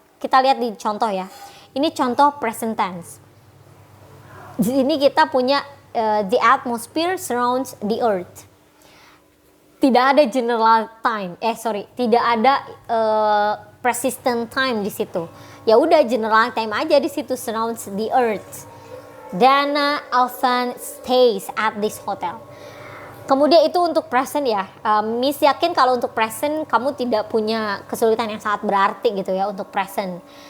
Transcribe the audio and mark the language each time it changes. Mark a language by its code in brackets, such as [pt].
[id] Kita lihat di contoh ya. Ini contoh present tense. Di sini kita punya [en] the atmosphere surrounds the earth. [id] Tidak ada general time, tidak ada persistent time di situ. Ya udah general time aja di situ, [en] surrounds the earth. Dana often stays at this hotel. [id] Kemudian itu untuk present ya. Miss yakin kalau untuk present kamu tidak punya kesulitan yang sangat berarti gitu ya untuk present.